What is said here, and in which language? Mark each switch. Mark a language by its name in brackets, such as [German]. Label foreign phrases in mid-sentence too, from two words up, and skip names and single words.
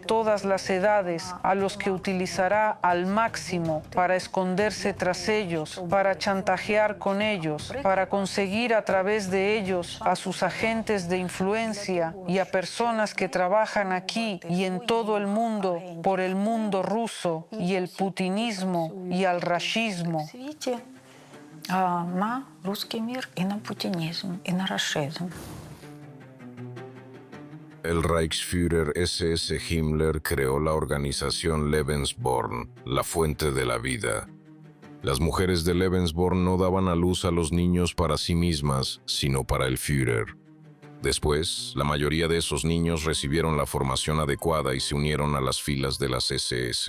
[Spanish] todas las edades, a los que utilizará al máximo para esconderse tras ellos, para chantajear con ellos, para conseguir a través de ellos a sus agentes de influencia y a personas que trabajan aquí y en todo el mundo por el mundo ruso y el putinismo y al rashismo. [Russian] На русский мир и на путинизм, и на расизм. [Spanish] El Reichsführer SS Himmler creó la organización Lebensborn, la fuente de la vida. Las mujeres de Lebensborn no daban a luz a los niños para sí mismas, sino para el Führer. Después, la mayoría de esos niños recibieron la formación adecuada y se unieron a las filas de las SS.